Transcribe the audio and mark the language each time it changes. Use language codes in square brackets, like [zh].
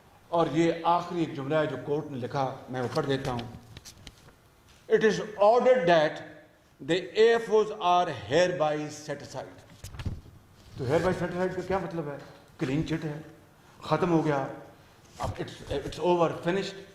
[ur] اور یہ آخری ایک جملہ ہے جو کورٹ نے لکھا، میں وہ پڑھ دیتا ہوں. [en] It is ordered that the AFOs are hereby set aside. [ur] تو [en] hereby set aside [ur] کا کیا مطلب ہے؟ کلین چٹ ہے، ختم ہو گیا، اب [en] it's over finished.